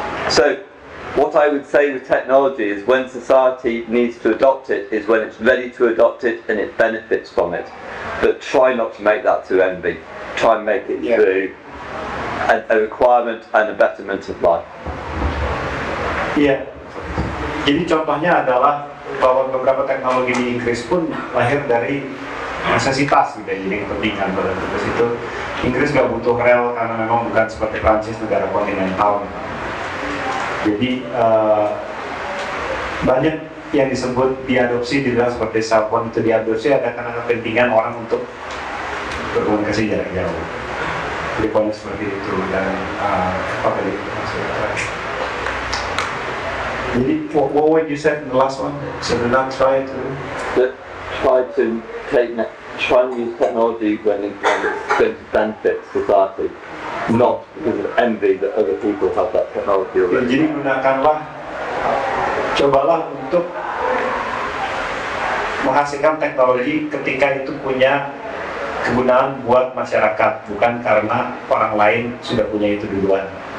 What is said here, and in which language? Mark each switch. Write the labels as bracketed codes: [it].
[en] So what I would say with technology is when society needs to adopt it is when it's ready to adopt it and it benefits from it. But try not to make that through envy. Try and make it through a requirement and a betterment of life. [id] Iya. Jadi contohnya adalah bahwa beberapa teknologi di Inggris pun lahir dari necesitas gitu ya, jadi kepentingan pada tugas itu. Inggris gak butuh rel karena memang bukan seperti Prancis, negara kontinental. Jadi banyak yang disebut diadopsi di dalam seperti cellphone itu diadopsi ada karena kepentingan orang untuk berkomunikasi jarak jauh. Jadi poinnya seperti itu dan apa tadi maksudnya? [en] Jadi what would you say in the last one? So do not try to try and use technology when it's going to benefit society, not because of envy that other people have that technology already. [id] Jadi gunakanlah, cobalah untuk menghasilkan teknologi ketika itu punya kegunaan buat masyarakat, bukan karena orang lain sudah punya itu duluan.